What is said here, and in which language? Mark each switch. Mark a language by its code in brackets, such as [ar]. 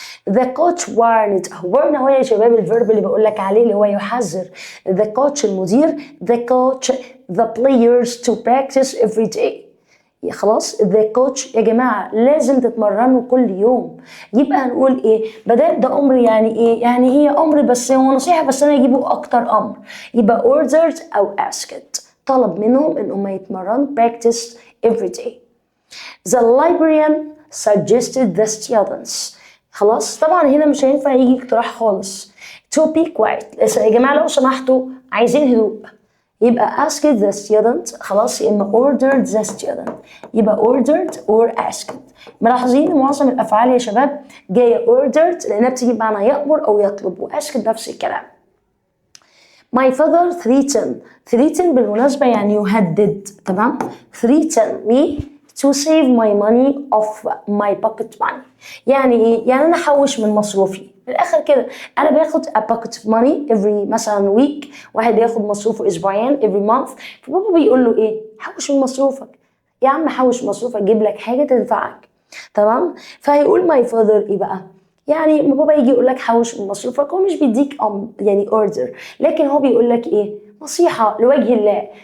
[en] the coach warned، warn [ar] هو يا شباب الفيرب اللي بقول لك عليه اللي هو يحذر. [en] the coach [ar] المدير، [en] the coach the players to practice every day. [ar] خلاص [en] the coach [ar] يا جماعة لازم تتمرنوا كل يوم. يبقى هنقول ايه بدل ده امر؟ يعني ايه؟ يعني هي امر بس هو نصيحة، بس انا اجيبه اكتر امر، يبقى [en] ordered او asked، [ar] طلب منهم ان هم يتمرنوا [en] practice every day. the librarian suggested the students، [ar] خلاص طبعا هنا مش هينفع يجي اقتراح خالص. [en] to be quiet، [ar] يا جماعة لو سمحتوا عايزين هدوء، يبقى [en] asked the student، [ar] خلاص يا اما [en] ordered the student، [ar] يبقى [en] ordered or asked. [ar] ملاحظين معظم الافعال يا شباب جايه [en] ordered [ar] لانها بتيجي بمعنى يامر او يطلب، وasked نفس الكلام. [en] my father threatened [ar] بالمناسبه يعني يهدد. تمام. [en] threatened me to save my money of my pocket money، [ar] يعني ايه؟ يعني انا احوش من مصروفي. من الاخر كده انا باخد [en] a pocket money every [ar] مثلا week، واحد بياخد مصروفه اسبوعيا [en] every month، [ar] فبابا بيقول له ايه؟ حوش من مصروفك يا عم، حوش مصروفك جيب لك حاجه تنفعك. تمام. فهيقول [en] my father [ar] ايه بقى؟ يعني بابا يجي يقول لك حوش من مصروفك، هو مش بيديك يعني اوردر، لكن هو بيقول لك ايه؟ نصيحه لوجه الله.